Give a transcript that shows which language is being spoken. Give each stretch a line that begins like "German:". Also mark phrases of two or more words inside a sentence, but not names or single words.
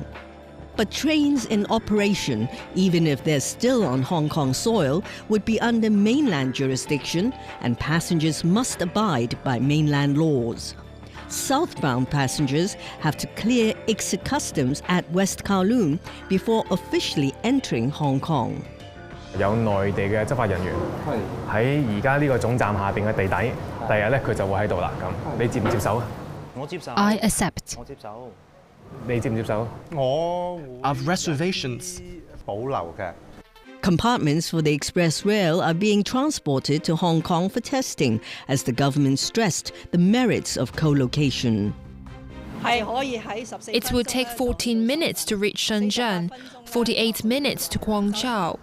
English: But trains in operation, even if they're still on Hong Kong soil, would be under mainland jurisdiction and passengers must abide by mainland laws. Southbound passengers have to clear exit customs at West Kowloon before officially entering Hong Kong.
Cantonese: 有內地嘅執法人員喺而家呢個總站下邊嘅地底，第日咧佢就會喺度啦。咁你接唔接受啊？我接受。
English: I accept.
Cantonese: 我接受。你接唔接受？我
English: I've reservations
Cantonese: 保留嘅。
English: Compartments for the express rail are being transported to Hong Kong for testing, as the government stressed the merits of co-location. It will take 14 minutes to reach Shenzhen, 48 minutes to Guangzhou.